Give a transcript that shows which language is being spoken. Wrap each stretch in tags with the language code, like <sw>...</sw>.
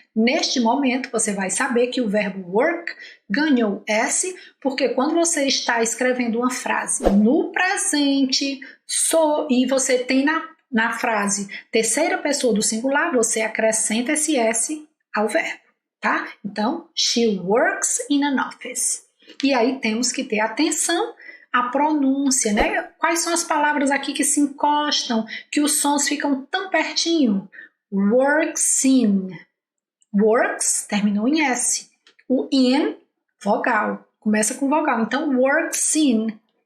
<pt>Neste momento, você vai saber que o verbo work ganhou S, porque quando você está escrevendo uma frase no presente, e você tem na frase terceira pessoa do singular, você acrescenta esse S ao verbo, tá?</pt> <en>Então, she works in an office.</en> <pt>E aí temos que ter atenção à pronúncia, né? Quais são as palavras aqui que se encostam, que os sons ficam tão pertinho? Works in. Works terminou em S. O in, vogal, começa com vogal. Então, works in.</pt>